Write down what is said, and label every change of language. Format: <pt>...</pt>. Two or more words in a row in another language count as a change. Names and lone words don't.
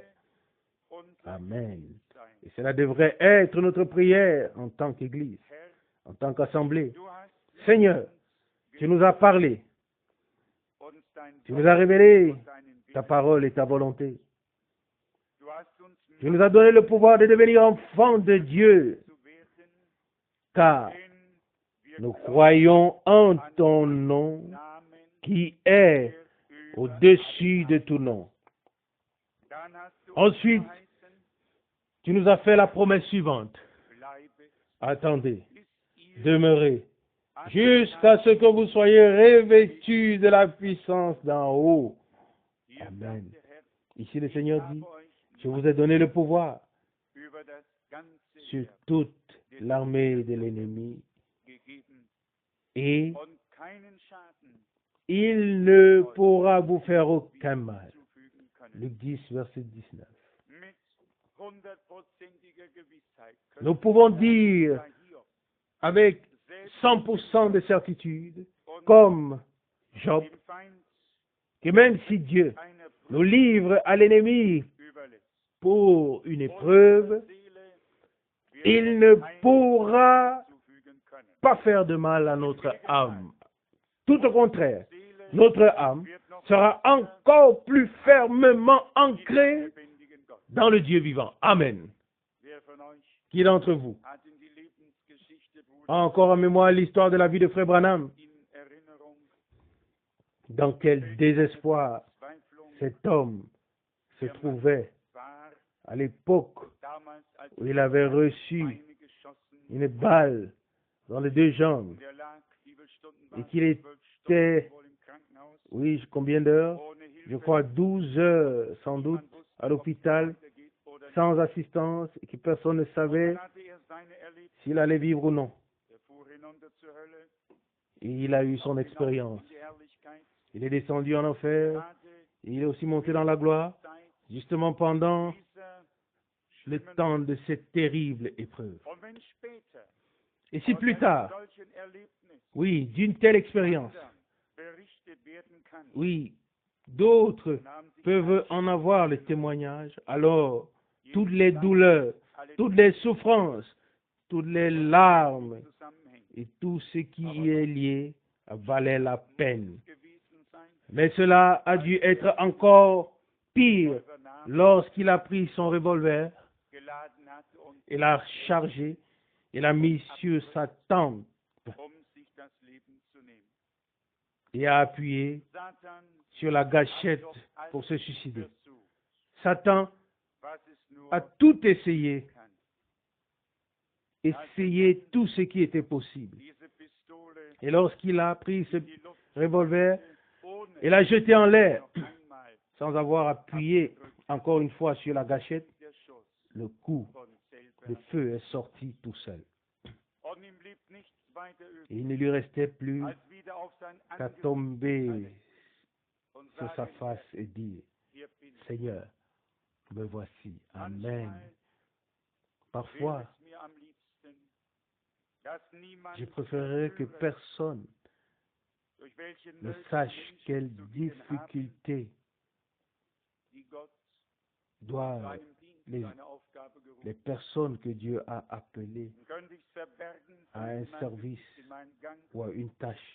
<de>unser Amen. sein.</de> <fr>Et cela devrait être notre prière en tant qu'Église,</fr> <de>Herr,</de> <fr>en tant qu'Assemblée.</fr> <de>du hast</de> <fr>Seigneur, tu nous as parlé,</fr> <de>uns dein</de> <fr>tu nous as révélé</fr> <de>und deinen</de> <fr>ta</fr> <de>Willen.</de> <fr>parole et ta volonté.</fr> <de>Du hast uns</de> <fr>Tu nous as donné le pouvoir de devenir enfants de Dieu,</fr> <de>zu werden,</de> <fr>car</fr> <de>denn wir</de> <fr>nous croyons en ton nom</fr> <de>Namen</de> <fr>qui est</fr> <de>über</de> <fr>au-dessus de tout nom.</fr> <de>Dann hast du</de> <fr>Ensuite,</fr> <de>uns verheißen,</de> <fr>tu nous as fait la promesse suivante.</fr> <de>bleibe</de> <fr>Attendez,</fr> <de>bis ihr</de> <fr>demeurez, jusqu'à ce que vous soyez revêtus de la puissance d'en haut.</fr> <de>Hier Amen. sagt der Herr,</de> <fr>Ici, le Seigneur</fr> <de>habe</de> <fr>dit,</fr> <de>euch</de> <fr>je vous ai donné le pouvoir</fr> <de>über das ganze</de> <fr>sur</fr> <de>Heer</de> <fr>toute l'armée de l'ennemi</fr> <de>gegeben</de> <fr>et</fr> <de>und keinen Schaden</de> <fr>il ne pourra vous faire aucun mal.</fr> <de>zufügen können.</de> <fr>Luc 10, verset 19.</fr> <de>Mit 100%iger Gewissheit</de> <fr>Nous</fr> <de>können</de> <fr>pouvons</fr> <de>wir</de> <fr>dire</fr> <de>sagen, Hiob,</de> <fr>avec 100% de certitude, comme Job,</fr> <de>dem Feind</de> <fr>que même si Dieu</fr> <de>einer</de> <fr>nous livre à l'ennemi</fr> <de>überlässt.</de> <fr>pour une épreuve,</fr> <de>Seele</de> <fr>il ne pourra</fr> <de>zufügen können.</de> <fr>pas faire de mal à notre âme. Tout au contraire,</fr> <de>Seele</de> <fr>notre âme</fr> <de>wird noch</de> <fr>sera encore plus fermement</fr> <de>in den</de> <fr>ancrée</fr> <de>lebendigen Gott.</de> <fr>dans le Dieu vivant. Amen.</fr> <de>Wer von euch</de> <fr>Qui d'entre vous</fr> <de>hat in die Lebensgeschichte Bruder</de> <fr>a encore en mémoire l'histoire de la vie de Frère Branham?</fr> <de>in Erinnerung?</de> <fr>Dans quel désespoir</fr> <de>Verzweiflung</de> <fr>cet homme se trouvait</fr> <de>war</de> <fr>à l'époque</fr> <de>damals, als</de> <fr>où il avait reçu</fr> <de>Beine geschossen</de> <fr>une balle dans les deux jambes</fr> <de>und er lag, wie viele Stunden</de> <fr>et</fr> <de>war</de> <fr>qu'il 12 était,</fr> <de>Stunden wohl im Krankenhaus,</de> <fr>oui, combien d'heures?</fr> <de>ohne</de> <fr>Je</fr> <de>Hilfe,</de> <fr>crois 12 heures sans doute</fr> <de>niemand wusste,</de> <fr>à</fr> <de>ob es</de> <fr>l'hôpital,</fr> <de>weitergeht oder nicht.</de> <fr>sans assistance, et que personne ne</fr> <de>Und</de> <fr>savait</fr> <de>dann hatte er seine Erlebnisse.</de> <fr>s'il allait vivre ou non.</fr> <de>Er fuhr hinunter zur Hölle,</de> <fr>Et il a eu son</fr> <de>hinauf</de> <fr>expérience.</fr> <de>in die Herrlichkeit,</de> <fr>Il est descendu en enfer,</fr> <de>gerade</de> <fr>et il est aussi monté dans la gloire,</fr> <de>Zeit</de> <fr>justement pendant</fr> <de>dieser</de> <fr>le</fr> <de>schlimmen</de> <fr>temps de cette terrible épreuve.</fr> <de>Und wenn später</de> <fr>Et si</fr> <de>aus</de> <fr>plus einem tard,</fr> <de>solchen Erlebnis</de> <fr>oui, d'une telle expérience,</fr> <de>anderen berichtet werden kann,</de> <fr>oui, d'autres</fr> <de>dann haben sich</de> <fr>peuvent</fr> <de>alle</de> <fr>en avoir le témoignage, alors toutes les</fr> <de>Leid,</de> <fr>douleurs,</fr> <de>alle</de> <fr>toutes les souffrances, toutes les larmes</fr> <de>zusammenhängen.</de> <fr>et tout ce qui y est lié valait la peine.</fr> <de>Gewesen sein,</de> <fr>Mais cela a dû être encore pire</fr> <de>Räuber nahm,</de> <fr>lorsqu'il a pris son revolver</fr> <de>geladen hat und</de> <fr>et l'a chargé et l'a mis sur sa tempe</fr> <de>sich das Leben zu nehmen.</de> <fr>et a appuyé Satan sur la</fr> <de>hat</de> <fr>gâchette</fr> <de>doch alles</de> <fr>pour se suicider.</fr> <de>versucht,</de> <fr>Satan</fr> <de>was es nur</de> <fr>a tout essayé,</fr> <de>kann.</de> <fr>essayé tout ce qui était possible.</fr> <de>Diese Pistole</de> <fr>Et lorsqu'il a pris ce</fr> <de>in die Luft</de> <fr>revolver</fr> <de>ohne</de> <fr>et l'a jeté en l'air,</fr> <de>noch einmal</de> <fr>sans avoir appuyé encore une fois sur la gâchette,</fr> <de>der Schuss</de> <fr>le coup</fr> <de>von</de> <fr>de</fr> <de>selber.</de> <fr>feu est sorti tout seul.</fr> <de>Und ihm blieb nichts weiter</de> <fr>Et</fr> <de>übrig,</de> <fr>il ne lui restait plus</fr> <de>als wieder auf sein</de> <fr>qu'à</fr> <de>Angesicht</de> <fr>tomber</fr> <de>und</de> <fr>sur sa</fr> <de>sagen,</de> <fr>face et dire,</fr> <de>hier bin ich.</de> <fr>Seigneur, me voici. Amen.</fr> <de>Manchmal</de> <fr>Parfois,</fr> <de>wäre es mir am liebsten, dass niemand</de> <fr>je préférerais que</fr> <de>erführe,</de> <fr>personne</fr> <de>durch welche</de> <fr>ne</fr> <de>Nöte</de> <fr>sache</fr> <de>Menschen</de> <fr>quelles</fr> <de>zu gehen haben,</de> <fr>difficultés</fr> <de>die Gott zu</de> <fr>doivent</fr> <de>einem Dienst,</de> <fr>les-</fr> <de>zu einer Aufgabe gerufen.</de> <fr>les personnes que Dieu a appelées</fr> <de>Und können sich verbergen</de> <fr>à</fr> <de>von</de> <fr>un</fr> <de>meinem</de> <fr>service</fr> <de>in meinen Gang</de> <fr>ou à une tâche,</fr>